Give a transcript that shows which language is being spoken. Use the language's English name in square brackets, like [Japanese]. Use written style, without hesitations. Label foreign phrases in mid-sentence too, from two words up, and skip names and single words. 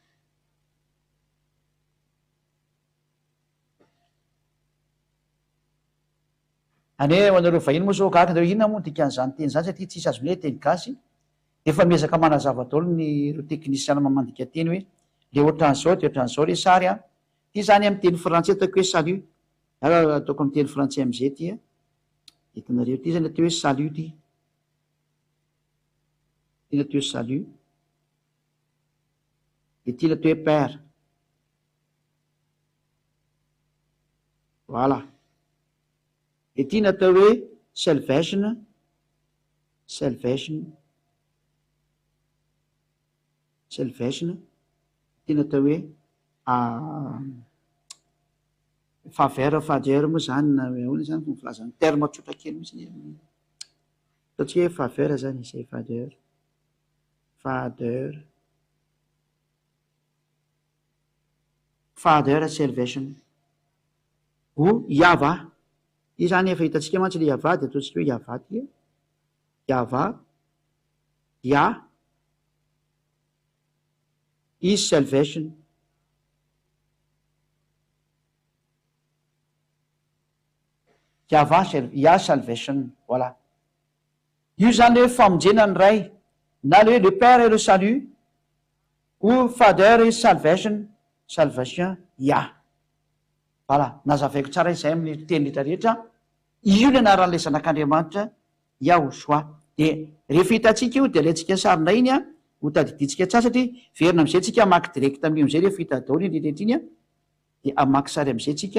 [Malagasy] ane ho anareo vahiny moa zao gaga anareo inona moa dikan'izany teny zany satria tsisy azony hoe teny gasy de efa miezaka manazava daholo ny ro teknisiana mamandika teny hoe le ohatran'izao de ohatran'izao le sary a ty zany amin'ny teny frantsay ataoko hoe salut ataoko amin'ny teny frantsay am'izay ty a hitanareo ty zany atao hoe salut ty ty natao hoe salut de ty natao hoe père voilà de ty natao hoe salvation ty natao hoe faveur moa zany na ona zany fo filazany terme tsotra kely mihitsy ataotsika hoe faveur zany izay [English] father salvation [Malagasy] o iava io zany efa hitatsika mantsy le iava de ataotsika hoe iava ty Yahva, [English] Yah is salvation. Yahva, Yah salvation. [Malagasy] Voilà. Io zany hoe famonjena ny ray, na [French] le père et le salut, ou [English] father et salvation, salvation, [Malagasy] Yah. Voilà, nazavaiko tsara izay amin'ny teny rehetrarehetra. Io ny anaran'ilay zanak'Andriamanitra, Yahoshua. De rehefa hitantsika io, de ilayntsika sarina iny ho tadidintsika tsara, satria verina am'izay tsika amaky direct amin'io am'izay rehefa hita daholo iny rehetra iny, de amaky sary am'izay tsika.